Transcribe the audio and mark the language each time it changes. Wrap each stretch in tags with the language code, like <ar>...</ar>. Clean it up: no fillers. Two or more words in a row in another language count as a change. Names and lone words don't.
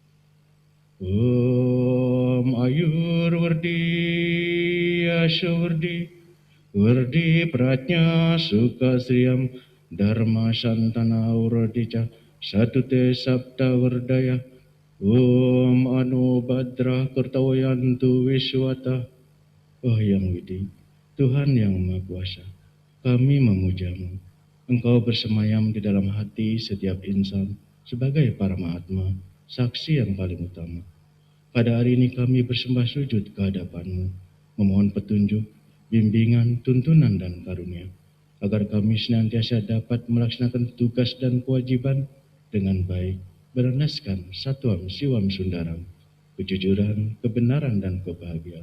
<sa>Om Ayurvardi Asyavardi Vardi Pratnya Sukasriyam Dharma Santana Uradija Satute Sabda Vardaya Om Anubhadra Kertawayantu Wiswata.</sa> <id>Oh Yang Widi, Tuhan yang Maha Kuasa, kami memujamu. Engkau bersemayam di dalam hati setiap insan sebagai Paramatma, saksi yang paling utama. Pada hari ini kami bersembah sujud ke hadapan-Mu, memohon petunjuk, bimbingan, tuntunan, dan karunia, agar kami senantiasa dapat melaksanakan tugas dan kewajiban dengan baik, berlandaskan</id> <sa>Satwam Siwam Sundaram,</sa> <id>kejujuran, kebenaran, dan kebahagiaan.</id>